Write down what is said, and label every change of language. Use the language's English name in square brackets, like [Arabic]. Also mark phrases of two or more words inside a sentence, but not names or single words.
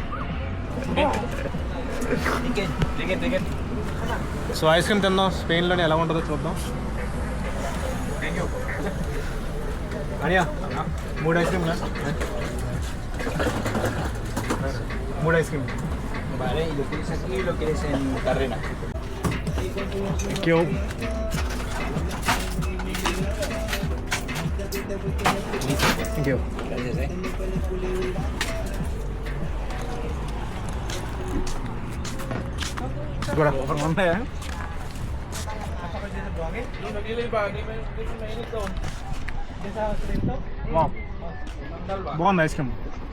[Telugu] సో [English] ice cream [Telugu] తిందాం, స్పెయిన్లోనే ఎలా ఉంటుందో చూద్దాం. [English] Aniya 3 ice cream 3 ice cream. [Spanish] Vale, y lo quieres aquí y lo quieres en Carrera. [English] Thank you. Thank you. [Spanish] Gracias, [Telugu] కూడా ఉంటాయా? బాగుంది [English] ice cream.